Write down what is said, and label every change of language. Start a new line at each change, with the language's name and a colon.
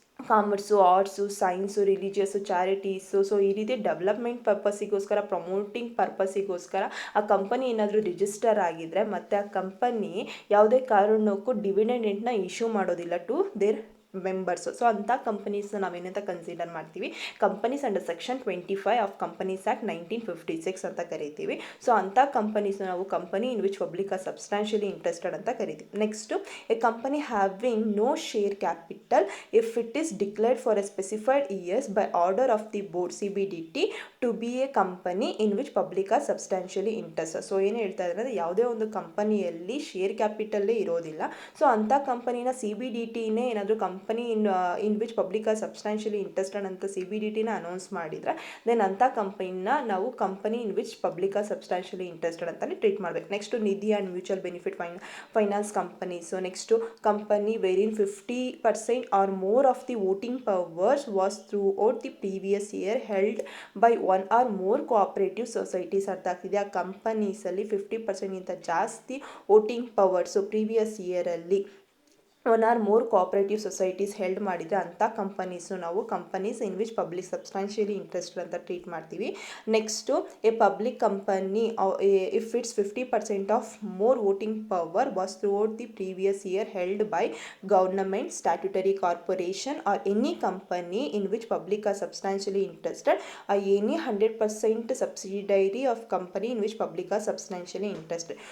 Kannada: Commerce, arts, science, ರಿಲಿಜಿಯಸ್ಸು, ಚಾರಿಟೀಸು, so ಈ ರೀತಿ development ಪರ್ಪಸ್ಸಿಗೋಸ್ಕರ, promoting ಪರ್ಪಸ್ಸಿಗೋಸ್ಕರ ಆ ಕಂಪನಿ ಏನಾದರೂ ರಿಜಿಸ್ಟರ್ ಆಗಿದ್ದರೆ ಮತ್ತು ಆ ಕಂಪನಿ ಯಾವುದೇ ಕಾರಣಕ್ಕೂ ಡಿವಿಡೆಂಡನ್ನ ಇಶ್ಯೂ ಮಾಡೋದಿಲ್ಲ
English: To their members.
Kannada: ಸೊ ಅಂಥ ಕಂಪನೀಸ್ನ ನಾವೇನಂತ ಕನ್ಸಿಡರ್ ಮಾಡ್ತೀವಿ,
English: companies under section 25 of companies act 1956
Kannada: ಅಂತ ಕರಿತೀವಿ. ಸೊ ಅಂಥ ಕಂಪನೀಸ್ನ ನಾವು
English: company in which public are substantially interested
Kannada: ಅಂತ ಕರಿತೀವಿ.
English: Next, a company having no share capital if it is declared for a specified years by order of the board CBDT to be a company in which public are substantially interested.
Kannada: So ಏನು ಹೇಳ್ತಾ ಇದ್ದಾರೆ ಅಂದರೆ, ಯಾವುದೇ ಒಂದು ಕಂಪನಿಯಲ್ಲಿ share ಕ್ಯಾಪಿಟಲ್ಲೇ ಇರೋದಿಲ್ಲ, so ಅಂಥ ಕಂಪನಿನ CBDTನೇ ಏನಾದರೂ
English: company in which public are substantially interested
Kannada: ಅಂತ CBDTನ ಅನೌನ್ಸ್ ಮಾಡಿದರೆ ದೆನ್ ಅಂಥ ಕಂಪನಿನ ನಾವು company in which public R ಸಬ್ಸ್ಟಾನ್ಷಿಯಲಿ interested ಅಂತಲೇ ಟ್ರೀಟ್ ಮಾಡಬೇಕು.
English: Next, Nidhi and mutual benefit finance companies. Next, company wherein 50% or more of the voting powers was throughout the previous year held by one or more cooperative societies.
Kannada: ಅರ್ಥ ಆಗ್ತಿದೆ, ಆ ಕಂಪನೀಸಲ್ಲಿ 50%ಗಿಂತ ಜಾಸ್ತಿ voting powers previous ಇಯರಲ್ಲಿ
English: one or more cooperative societies
Kannada: held ಮಾಡಿದರೆ ಅಂಥ companies ನಾವು
English: companies in which public substantially interested
Kannada: ಅಂತ treat ಮಾಡ್ತೀವಿ.
English: Next, a public company if it's 50% of more voting power was throughout the previous year held by government, statutory corporation or any company in which public are substantially interested or any 100% subsidiary of company in which public are substantially interested.